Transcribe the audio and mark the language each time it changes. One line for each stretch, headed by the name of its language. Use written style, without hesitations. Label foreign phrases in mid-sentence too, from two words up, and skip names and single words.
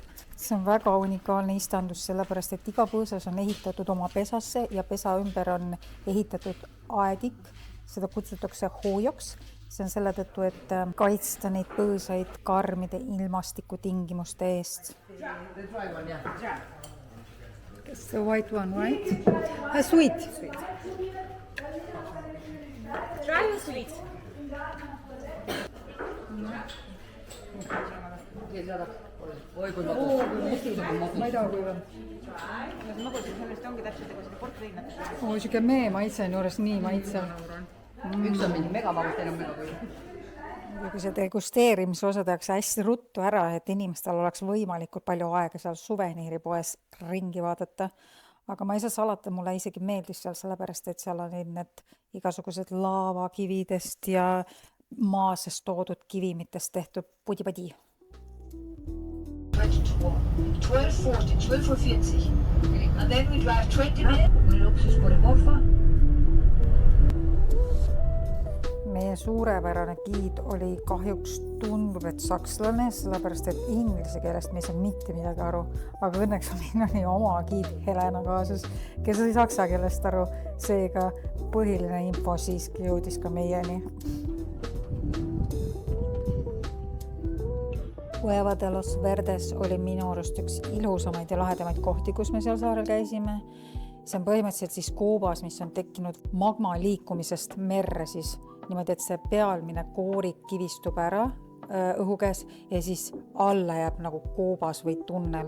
Estonian: See on väga unikaalne istandus, sellepärast et iga põõsas on ehitatud oma pesasse ja pesa ümber on ehitatud aedik. Seda kutsutakse hoojoks. See on selle tõttu, et kaitsta neid põõsaid karmide ilmastiku tingimuste eest.
English: It's the white one, right? Sweet. Dry or sweet?
Estonian: Oi, kui ma ei taha kuiva. Magusin sellest ongi täpselt nagu seda portviinat. Siuke mee maitse on juures nii maitsev. Üks on mingi megamagus, teine on megakuiv. Ja kui see degusteerimise osa tehakse hästi ruttu ära, et inimestel oleks võimalikult palju aega seal suveniiripoes ringi vaadata. Aga ma ei saa salata, mulle isegi meeldis seal sellepärast, et seal on need igasugused laavakividest ja maasest toodud kivimitest tehtud pudi-padi.
English: 12:40, 12:40. And then we drive 20 minutes. We look to Sporigorfa.
Estonian: Meie suurepärane giid oli kahjuks tundub, et sakslane, sellepärast et inglise keelest me ei saa mitte midagi aru. Aga õnneks oli oma giid Helena kaasas, kes oli saksa keelest aru. Seega põhiline info siiski jõudis ka meieni. Cueva de los Verdes oli minu arust üks ilusamaid ja lahedamaid kohti, kus me seal saarel käisime. See on põhimõtteliselt siis koobas, mis on tekkinud magma liikumisest merre siis. Niimoodi, et see pealmine koorik kivistub ära õhu käes ja siis alla jääb nagu koobas või tunnel.